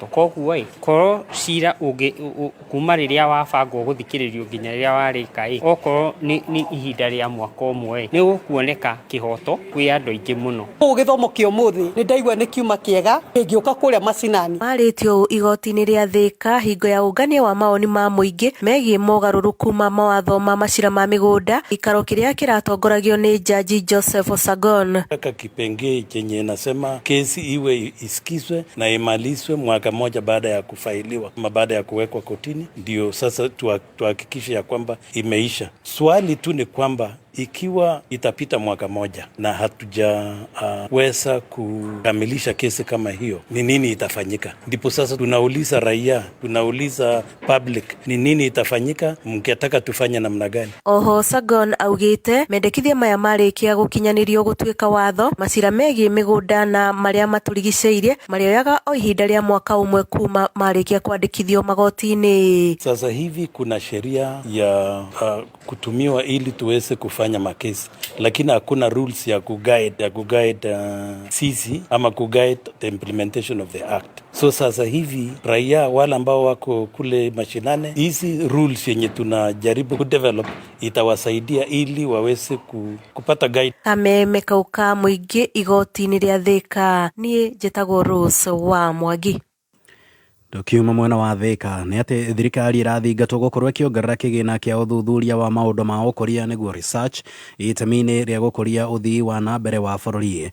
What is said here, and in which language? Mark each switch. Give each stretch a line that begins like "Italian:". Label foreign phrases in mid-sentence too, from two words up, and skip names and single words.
Kikuyu: Koguo korwo cira kuma rĩrĩa wabangwo gũthikĩrĩrio nginya rĩrĩa warĩka okorwo nĩ ihinda rĩa mwaka ũmwe nĩ gũkuoneka kĩhoto kwĩ andũ aingĩ mũno. Gĩthomo kĩa ũmũthĩ nĩ ndaigua nĩ kiuma kĩega kĩngĩũka kũrĩa macinani. Marĩtio igoti-inĩ rĩa Thika hingo ya ũngania wa maoni ma mũingĩ megiĩ mogarũrũku ma mawatho ma macira ma mĩgũnda ikaro kĩrĩa kĩratongoragio nĩ Jaji Joseph Osagon.
Swahili: Kipengee chenye nasema kesi iwe isikizwe na imalizwe mwaka moja baada ya kufailiwa ama baada ya kuwekwa kotini, ndio sasa tuhakikishe ya kwamba imeisha. Swali tu ni kwamba ikiwa itapita mwaka moja na hatujaweza kukamilisha kesi kama hiyo, ni nini itafanyika? Ndipo sasa tunauliza raia, tunauliza public, ni nini itafanyika, mngetaka tufanye namna gani?
Kikuyu: Oho Sagon augite mendekithia maya marĩkia gũkinyanĩrio gũtuĩka watho macira megiĩ mĩgũnda na marĩa matũrigicĩirie marĩoyaga o ihinda rĩa mwaka ũmwe kuma marĩkia kwandĩkithio magoti-inĩ.
Swahili: Sasa hivi kuna sheria ya kutumiwa ili tuweze kufanya makesi, lakini hakuna rules ya kuguide sisi ama kuguide
English: the implementation of the act.
Swahili: So sasa hivi raia wale ambao wako kule mashinane, hizi rules yenye tunajaribu kudevelop itawasaidia ili waweze kupata guide.
Kikuyu: Kameme kauka mũingĩ igoti-inĩ rĩa Thika, niĩ njĩtagwo Rose wa Mwangi. Dokiuma mwena wa Thika nĩ atĩ thirikari ĩrathingatwo gũkorwo ĩkĩongerera kĩgĩna kĩa ũthuthuria wa maũndũ ma ũkũria nĩguo research itemi-inĩ rĩa gũkũria ũthii wa na mbere wa bũrũri.